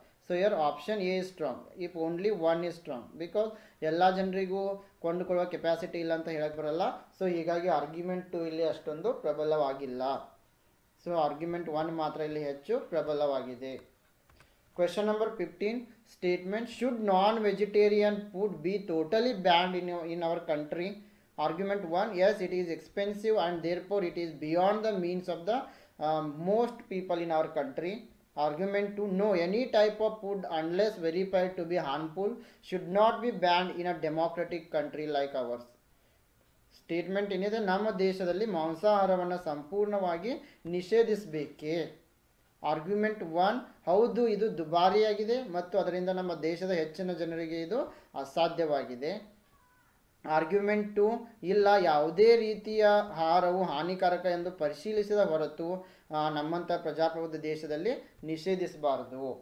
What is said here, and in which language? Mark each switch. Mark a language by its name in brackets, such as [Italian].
[English] so your option A is strong if only one is strong because [Kannada] ಎಲ್ಲ ಜನರಿಗೂ ಕೊಂಡುಕೊಳ್ಳುವ capacity ಇಲ್ಲ ಅಂತ ಹೇಳಕ್ಕೆ ಬರಲ್ಲ. ಸೊ ಹೀಗಾಗಿ ಆರ್ಗ್ಯುಮೆಂಟ್ 2 ಇಲ್ಲಿ ಅಷ್ಟೊಂದು ಪ್ರಬಲವಾಗಿಲ್ಲ. ಸೊ ಆರ್ಗ್ಯುಮೆಂಟ್ 1 ಮಾತ್ರ ಇಲ್ಲಿ ಹೆಚ್ಚು ಪ್ರಬಲವಾಗಿದೆ. [English] Question number 15 statement should non vegetarian food be totally banned in our country. Argument 1, yes, it is expensive and therefore it is beyond the means of the most people in our country. Argument 2, no, any type of food unless verified to be harmful should not be banned in a democratic country like ours. [Kannada] Statement ಏನಿದೆ, ನಮ್ಮ ದೇಶದಲ್ಲಿ ಮಾಂಸಾಹಾರವನ್ನು ಸಂಪೂರ್ಣವಾಗಿ ನಿಷೇಧಿಸಬೇಕೇ. Argument 1, ಹೌದು ಇದು ದುಬಾರಿಯಾಗಿದೆ ಮತ್ತು ಅದರಿಂದ ನಮ್ಮ ದೇಶದ ಹೆಚ್ಚಿನ ಜನರಿಗೆ ಇದು ಅಸಾಧ್ಯವಾಗಿದೆ. ಆರ್ಗ್ಯುಮೆಂಟ್ 2, ಇಲ್ಲ, ಯಾವುದೇ ರೀತಿಯ ಆಹಾರವು ಹಾನಿಕಾರಕ ಎಂದು ಪರಿಶೀಲಿಸಿದ ಹೊರತು ನಮ್ಮಂಥ ಪ್ರಜಾಪ್ರಭುತ್ವ ದೇಶದಲ್ಲಿ ನಿಷೇಧಿಸಬಾರದು.